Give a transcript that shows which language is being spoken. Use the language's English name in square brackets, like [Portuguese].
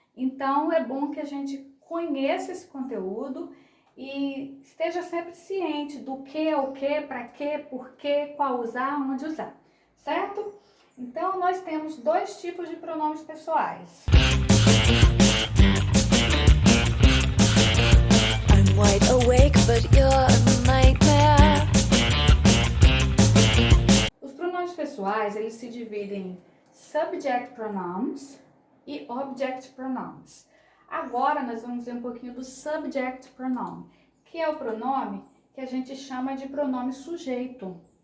[Portuguese] Então é bom que a gente conheça esse conteúdo e esteja sempre ciente do que é o que, para que, por que, qual usar, onde usar, certo? Então, nós temos dois tipos de pronomes pessoais. [English] I'm wide awake, but you're a nightmare. [Portuguese] Os pronomes pessoais, eles se dividem em subject pronouns e object pronouns. Agora, nós vamos ver um pouquinho do subject pronoun, que é o pronome que a gente chama de pronome sujeito.